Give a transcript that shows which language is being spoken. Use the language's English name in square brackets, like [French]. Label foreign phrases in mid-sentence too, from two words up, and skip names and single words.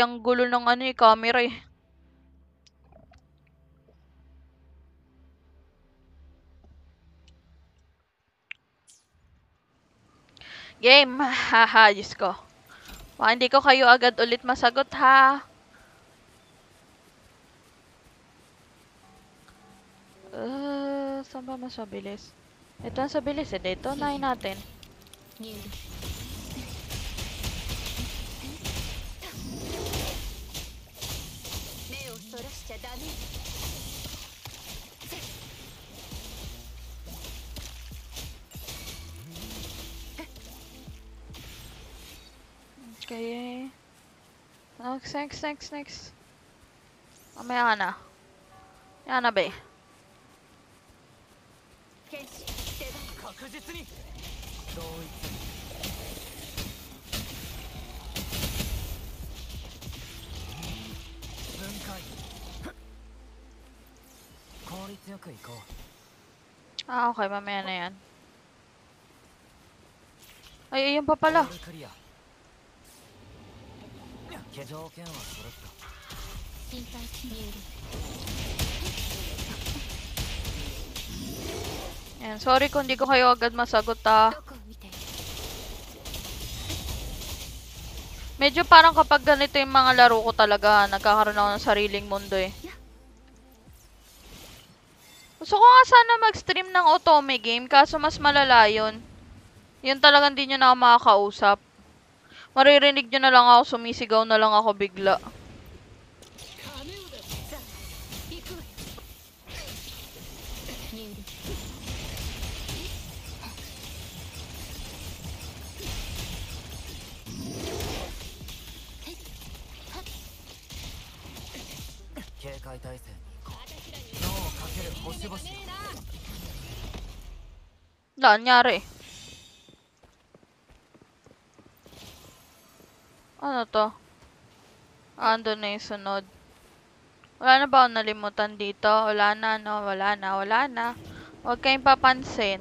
[Filipino] Ang gulo ng camera eh. Game. Haha, Diyos ko. Hindi ko kayo agad ulit masagot ha. Saan ba mas mabilis? Ito ang mabilis eh. Dito, nahin natin. [Japanese] 入力目をそらしちゃダメ [Filipino] Okay. Next. Mamaya ka na. Yan na ba eh. [Japanese] 剣士出番確実に同一分解効率よくいこう [Filipino] Okay. Mamaya na yan. Ay, ayun pa pala. [Japanese] ゴールクリア条件は揃った心配し入力 [Filipino] Yan. Sorry kung di ko kayo agad masagot ha. [Japanese] どこを見てる [Filipino] Medyo parang kapag ganito yung mga laro ko talaga, nagkakaroon ako ng sariling mundo eh. Gusto ko nga sana mag-stream ng Otome game, kaso mas malala yun. Yun talagang di nyo na ako makakausap. Maririnig nyo na lang ako, sumisigaw na lang ako bigla. [Japanese] さあ行くわ入力警戒態勢に行こう脳をかける星々よ [Filipino] Wala, nangyari. Ano to? Ando na yung sunod. Wala na ba ako nalimutan dito? Wala na, no? Wala na. Huwag kayong papansin.